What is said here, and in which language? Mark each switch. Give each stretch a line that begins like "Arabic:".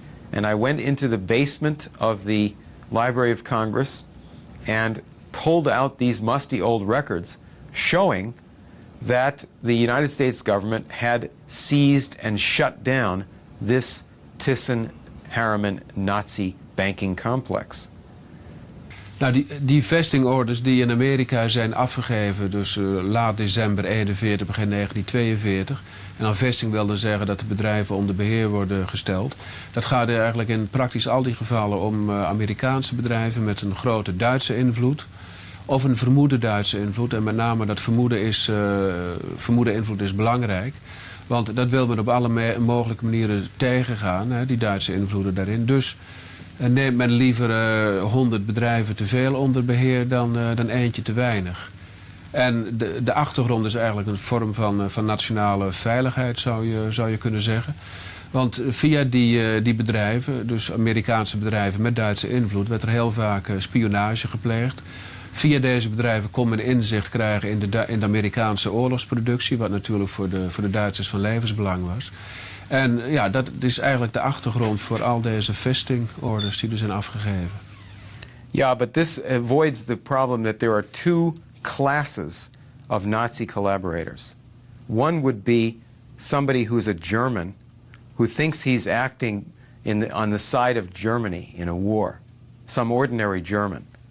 English: And I went into the basement of the Library of Congress and pulled out these musty old records showing that the United States government had seized and shut down this Thyssen-Harriman Nazi banking complex.
Dutch: Nou, die vestingorders die in Amerika zijn afgegeven, dus laat december 41, begin 1942. En dan vesting wil dan zeggen dat de bedrijven onder beheer worden gesteld. Dat gaat eigenlijk in praktisch al die gevallen om Amerikaanse bedrijven met een grote Duitse invloed. Of een vermoede Duitse invloed. En met name dat vermoede invloed is belangrijk. Want dat wil men op alle mogelijke manieren tegengaan, hè, die Duitse invloeden daarin. Dus neemt men liever 100 bedrijven te veel onder beheer dan eentje te weinig. En de achtergrond is eigenlijk een vorm van nationale veiligheid, zou je kunnen zeggen. Want via die bedrijven, dus Amerikaanse bedrijven met Duitse invloed, werd er heel vaak spionage gepleegd. Via deze bedrijven kon men inzicht krijgen in de Amerikaanse oorlogsproductie, wat natuurlijk voor de Duitsers van levensbelang was. En ja, dat is eigenlijk de achtergrond voor al deze vestingorders die er zijn afgegeven.
English: Yeah, but this avoids the problem that there are two classes of Nazi collaborators. One would be somebody who's a German who thinks he's acting on the side of Germany in a war, some ordinary German.